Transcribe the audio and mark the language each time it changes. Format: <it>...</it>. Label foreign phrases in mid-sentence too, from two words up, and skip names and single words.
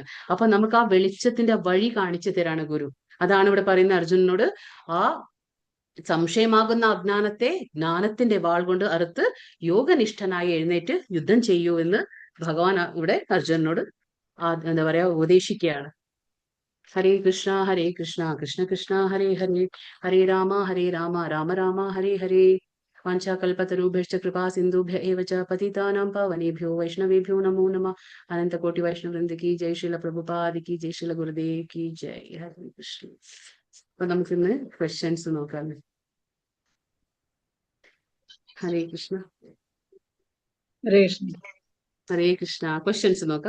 <ml>അപ്പൊ നമുക്ക് ആ വെളിച്ചത്തിന്റെ വഴി കാണിച്ചു തരാണ് ഗുരു. അതാണ് ഇവിടെ പറയുന്ന അർജുനനോട് ആ സംശയമാകുന്ന അജ്ഞാനത്തെ ജ്ഞാനത്തിന്റെ വാൾ കൊണ്ട് അറുത്ത് യോഗനിഷ്ഠനായി എഴുന്നേറ്റ് യുദ്ധം ചെയ്യൂ എന്ന് ഭഗവാൻ ഇവിടെ അർജുനനോട് എന്താ പറയാ ഉപദേശിക്കുകയാണ്. ഹരേ കൃഷ്ണ കൃഷ്ണ കൃഷ്ണ ഹരേ ഹരേ, ഹരേ രാമ രാമ രാമ ഹരേ ഹരേ.</ml> <sa>വാഞ്ചാകൽപതരുഭ്യശ്ച കൃപാ സിന്ധുഭ്യ ഏവ ച പതിതാനാം പാവനേഭ്യോ വൈഷ്ണവേഭ്യോ നമോ നമഃ.</sa> <hi>अनन्तकोटि वैष्णववृन्द की जय, श्रील प्रभुपाद की जय, श्रील गुरुदेव की जय.</hi> <ml>ഹരേ കൃഷ്ണ. അപ്പൊ നമുക്കിന്ന് ക്വസ്റ്റ്യൻസ് നോക്കാം. ഹരേ കൃഷ്ണ. ഹരേ കൃഷ്ണ. ക്വസ്റ്റ്യൻസ് നോക്കാം.</ml>